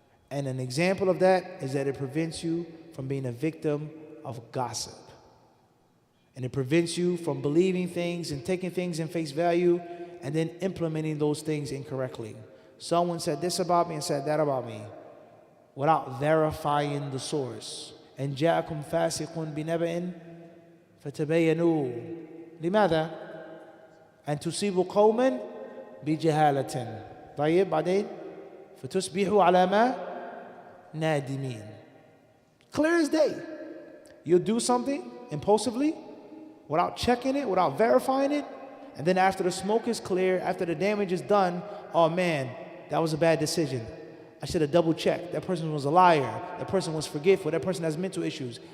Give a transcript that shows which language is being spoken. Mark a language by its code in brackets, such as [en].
[en] And an example of that is that it prevents you from being a victim of gossip. And it prevents you from believing things and taking things in face value and then implementing those things incorrectly. Someone said this about me and said that about me without verifying the source. [ar] And جاءكم فاسق بنبأ فتبينوا لماذا؟ أن تصيبوا قوما بجهالة طيب بعدين فتصبحوا على ما نادمين. [en] Clear as day. You'll do something impulsively without checking it, without verifying it, and then after the smoke is clear, after the damage is done, oh man, that was a bad decision. I should have double checked. That person was a liar. That person was forgetful. That person has mental issues.